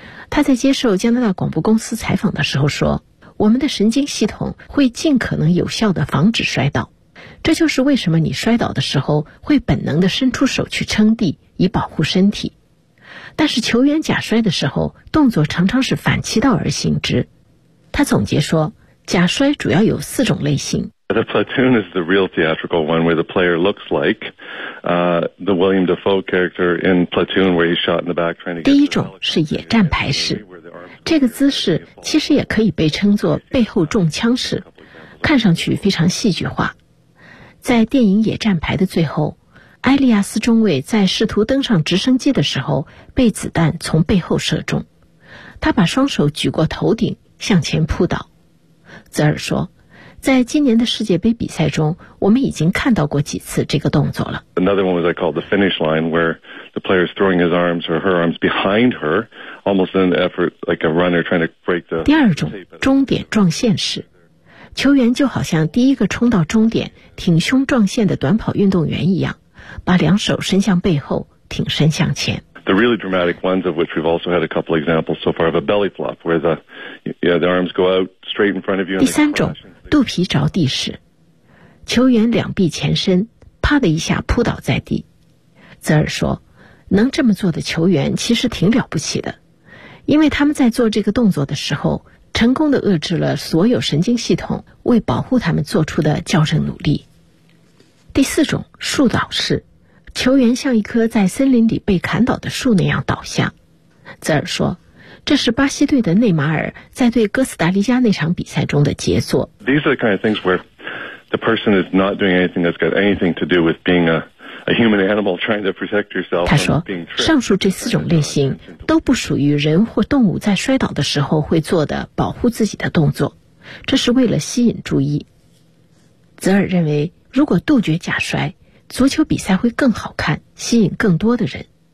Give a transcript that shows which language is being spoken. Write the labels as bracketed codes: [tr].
[zh] 他在接受加拿大广播公司采访的时候说，我们的神经系统会尽可能有效地防止摔倒，这就是为什么你摔倒的时候会本能地伸出手去撑地以保护身体。但是球员假摔的时候动作常常是反其道而行之。他总结说，假摔主要有四种类型。 [en] The platoon is the real theatrical one, where the player looks like the William Dafoe character in Platoon, where he's shot in the back trying to get. [zh] 第一种是野战牌式，这个姿势其实也可以被称作背后中枪式，看上去非常戏剧化。在电影《野战牌》的最后，埃利亚斯中尉在试图登上直升机的时候被子弹从背后射中，他把双手举过头顶向前扑倒。泽尔说，在今年的世界杯比赛中，我们已经看到过几次这个动作了。 [en] Another one was I called the finish line, where the player is throwing his arms or her arms behind her, almost in an effort like a runner trying to break the. [zh] 第二种终点撞线式，球员就好像第一个冲到终点挺胸撞线的短跑运动员一样，把两手伸向背后，挺身向前。 [en] The really dramatic ones of which we've also had a couple examples so far of a belly flop, where the the arms go out straight in front of you. [zh] 第三种。肚皮着地时，球员两臂前伸，啪的一下扑倒在地。泽尔说，能这么做的球员其实挺了不起的，因为他们在做这个动作的时候成功地遏制了所有神经系统为保护他们做出的矫正努力。第四种树倒式，球员像一棵在森林里被砍倒的树那样倒下。泽尔说，这是巴西队的内马尔在对哥斯达黎加那场比赛中的杰作。 [en] These are the kind of things where the person is not doing anything that's got anything to do with being a human animal trying to protect yourself. [zh] 他说，上述这四种类型都不属于人或动物在摔倒的时候会做的保护自己的动作，这是为了吸引注意。泽尔认为，如果杜绝假摔，足球比赛会更好看，吸引更多的人。